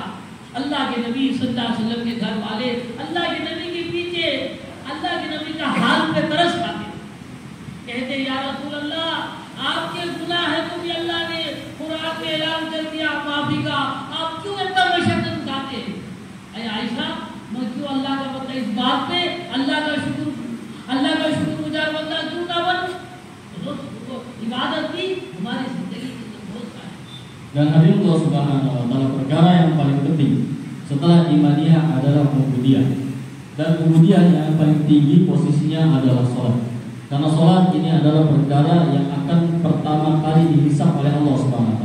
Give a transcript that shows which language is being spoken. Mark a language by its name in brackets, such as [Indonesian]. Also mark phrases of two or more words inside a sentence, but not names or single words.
[Hindi] अल्लाह के नबी [Arabic] صلى الله عليه وسلم [Hindi] के घर वाले अल्लाह के नबी के पीछे अल्लाह के नबी का हाल पे तरस खाते, कहते [Arabic] يا رسول الله, [Hindi] आपके गुनाह है तो भी अल्लाह ने कुरान में ऐलान कर दिया माफी का, आप क्यों इतना मशक्कत उठाते हैं? अरे आयशा, मैं क्यों अल्लाह का बंदा इस बात पे अल्लाह का शुक्रगुजार बंदा क्यों ना बनूं? तो इबादत भी हमारी जिंदगी के अंदर बहुत सारी। [Indonesian] Dan hadirin [Arabic] الله سبحانه وتعالى, [Indonesian] perkara yang paling penting setelah imaniyah adalah ubudiyah. Dan ubudiyah yang paling tinggi posisinya adalah sholat. Karena sholat ini adalah perkara yang akan pertama kali dihisab oleh [Arabic] الله سبحانه وتعالى.